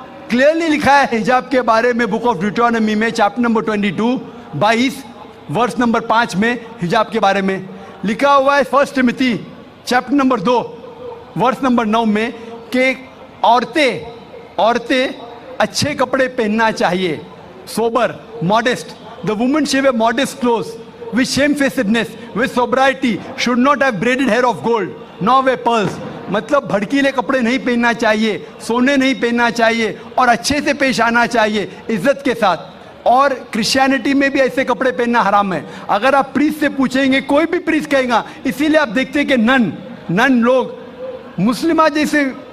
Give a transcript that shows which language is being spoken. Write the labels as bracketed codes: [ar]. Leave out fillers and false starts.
[ur] Clearly لکھا ہے حجاب کے بارے میں بک آف ڈیوٹرانومی میں چیپٹر نمبر 22 ورس نمبر 5 میں حجاب کے بارے میں لکھا ہوا ہے. 1 ٹیموتھی چیپٹر نمبر 2 ورس نمبر 9 میں کہ عورتیں اچھے کپڑے پہننا چاہیے، super, modest. [en] The woman should wear modest clothes with shamefacedness, with sobriety, should not have braided hair of gold, nor wear pearls. [ur] مطلب بھڑکیلے کپڑے نہیں پہننا چاہیے، سونے نہیں پہننا چاہیے، اور اچھے سے پیش آنا چاہیے عزت کے ساتھ. اور کرسچینٹی میں بھی ایسے کپڑے پہننا حرام ہے. اگر آپ پریسٹ سے پوچھیں گے، کوئی بھی پریسٹ کہے گا. اسی لیے آپ دیکھتے ہیں کہ نن لوگ مسلمہ جیسے